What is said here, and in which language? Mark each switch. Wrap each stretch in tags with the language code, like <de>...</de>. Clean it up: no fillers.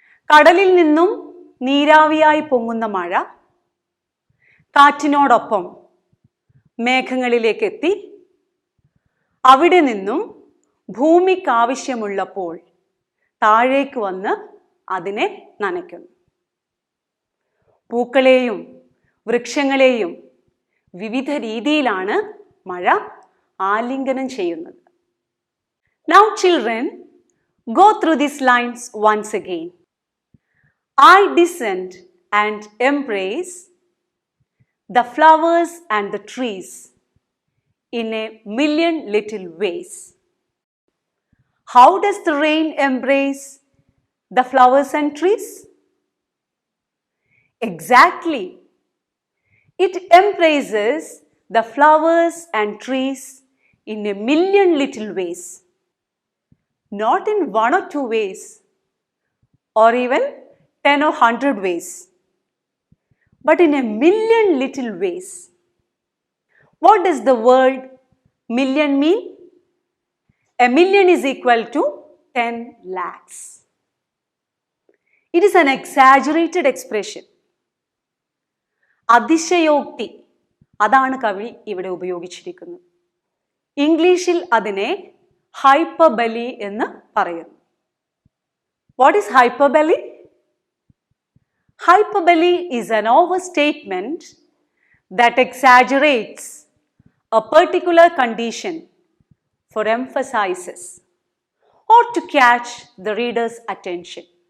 <ml>കടലിൽ നിന്നും നീരാവിയായി പൊങ്ങുന്ന മഴ കാറ്റിനോടൊപ്പം മേഘങ്ങളിലേക്ക് എത്തി അവിടെ നിന്നും ഭൂമിക്കാവശ്യമുള്ളപ്പോൾ താഴേക്ക് വന്ന് അതിനെ നനയ്ക്കുന്നു. പൂക്കളെയും വൃക്ഷങ്ങളെയും വിവിധ രീതിയിലാണ് മഴ ആലിംഗനം ചെയ്യുന്നത്.</ml> <en>Now children, go through these lines once again. I descend and embrace the flowers and the trees in a million little ways. How does the rain embrace the flowers and trees? Exactly. It embraces the flowers and trees in a million little ways. Not in one or two ways, or even 10 or 100 ways, but in a million little ways. What does the word million mean? A million is equal to 10 lakhs. It is an exaggerated expression.</en> <ml>അതിശയോക്തി, അതാണ് കവി ഇവിടെ ഉപയോഗിച്ചിരിക്കുന്നത്. ഇംഗ്ലീഷിൽ അതിനെ hyperbole എന്ന് പറയുന്നു.</ml> <en>What is hyperbole? Hyperbole is an overstatement that exaggerates a particular condition for emphasis or to catch the reader's attention.</en>